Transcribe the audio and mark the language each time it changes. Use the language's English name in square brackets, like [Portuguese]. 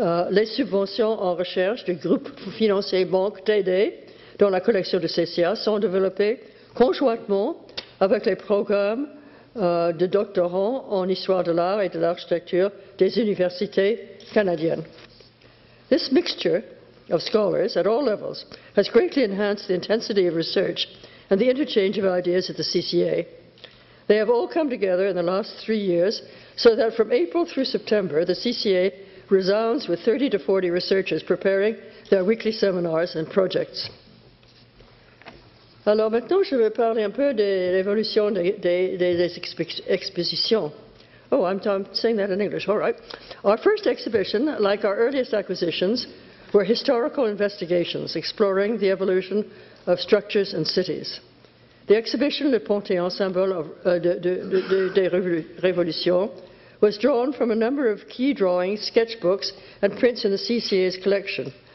[French] Les subventions en recherche du groupe financier Banque TD dans la collection de CCA sont développées conjointement avec les programmes de doctorants en histoire de l'art et de l'architecture des universités canadiennes. [English] This mixture of scholars at all levels has greatly enhanced the intensity of research and the interchange of ideas at the CCA. They have all come together in the last 3 years so that from April through September, the CCA resounds with 30 to 40 researchers preparing their weekly seminars and projects. [French] Alors maintenant, je vais parler un peu de l'évolution des expositions. [English] Oh, I'm saying that in English, all right. Our first exhibition, like our earliest acquisitions, were historical investigations exploring the evolution of structures and cities. The exhibition Le Panthéon, symbole des révolutions, was drawn from a number of key drawings, sketchbooks, and prints in the CCA's collection,